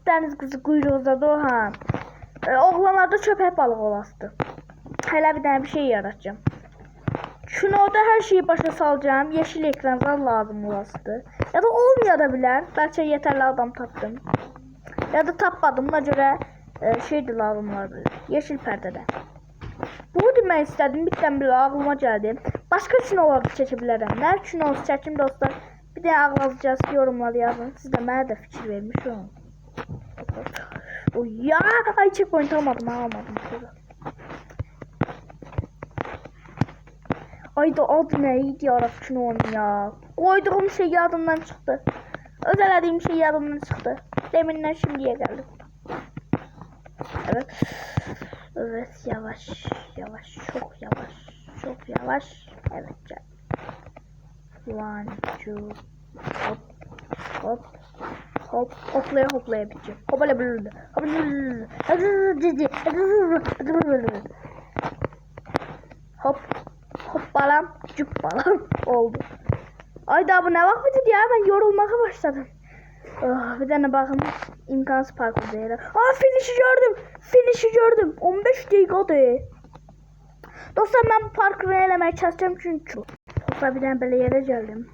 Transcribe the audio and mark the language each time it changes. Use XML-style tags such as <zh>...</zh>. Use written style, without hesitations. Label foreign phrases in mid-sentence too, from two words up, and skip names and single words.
<az>Dəniz qızı quyruğuzadır o ha. Oğlanlarda köpək balığı olasıdır. Hələ bir dənə bir şey yaratacağım. Kinoda hər şeyi başa salacağım. Yeşil ekran lazım olasıdır. Ya da olmaya da bilər. Bəlkə yetərli adam tapdım. Ya da tapmadım. Buna görə şey de lazım olabilir. Yeşil pərdədə. Bunu demək istədim.</az> <tr>Bir tane bile ağlıma gəldi.</tr> <az>Başqa kinolar da çəkə bilərəm. Nə kinosu çəkim dostlar? Bir də ağlayacağız. Yorumları yazın. Siz də mənə də fikir vermiş olun.</az> <tr>Ya ay checkpoint almadım. Ay da adı neydi ya kinonun ya? Koyduğum şey yadımdan çıktı. Özelediğim şey yadımdan çıktı. Deminden şimdiye geldim. Evet yavaş çok yavaş. Evet gel.</tr> <en>One, two. Hop. Hop. Hop.</en> <tr>Hoplaya hoplaya biteceğim. Hopala bülüldü. Hop.</tr> <az>Hop balam. Cüp balam. Oldu.</az> <tr>Ay daha bu ne vakit dedi ya, ben yorulmaya başladım. Oh, bir tane bakın, imkansız parkur değil. Aa, finish'i gördüm. 15 dakika değil. Dostlar, ben bu parkuru elemeye çalışacağım çünkü. Dostlar, bir tane böyle yere geldim.</tr>